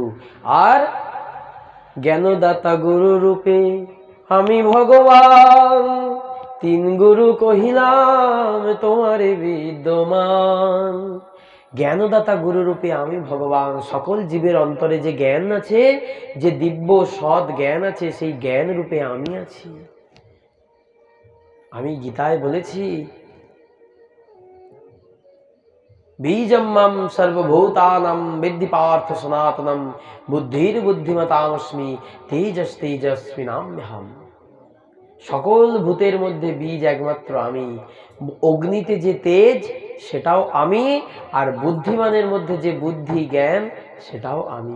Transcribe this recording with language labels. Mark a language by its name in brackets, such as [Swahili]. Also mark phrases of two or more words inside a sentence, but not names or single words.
[Bangla] আর জ্ঞানদাতা গুরু রূপে আমি ভগবান, 3 গুরু কহিলাম তোমারে বিদ্যমান। জ্ঞানদাতা গুরু রূপে আমি ভগবান, সকল জীবের অন্তরে যে জ্ঞান আছে, যে দিব্য সৎ জ্ঞান আছে, সেই জ্ঞান রূপে আমি আছি। আমি গীতায় বলেছি, [Sanskrit] বীজম মাম সর্বভূতানাং বিদ্ধি পার্থ সনাতনম, বুদ্ধির বুদ্ধিমতামস্মি, তেজস তেজস্বিনাম্যহম। [Bangla] সকল ভূতের মধ্যে বীজ একমাত্র আমি, অগ্নিতে যে তেজ সেটাও আমি, আর বুদ্ধিমানের মধ্যে যে বুদ্ধি জ্ঞান সেটাও আমি।